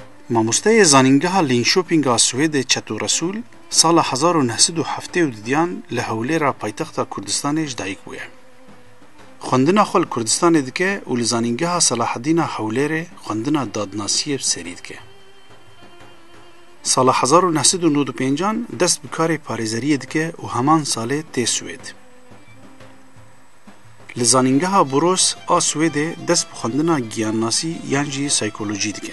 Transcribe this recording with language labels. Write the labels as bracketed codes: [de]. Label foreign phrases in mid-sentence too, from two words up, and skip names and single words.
[ku] مامۆستای زانینگەها لینشۆپینگا سوێدê چەتۆرەسوول ساڵە 1970 لە هەولێرا پایتەختا کوردستانێش دایک بووە. خوێندنا خۆ لە کوردستانê dike û li zanîngeha Selahedîna Hewlêrê خوێندنا dadnasiyê serî dike. Sala 1995 dest bi karê parêzeriyê dike û heman salê tê Swêd. Li zanîngeha Boros a Swêdê dest bi xwendina giyannasî yan jî saykolojî dike.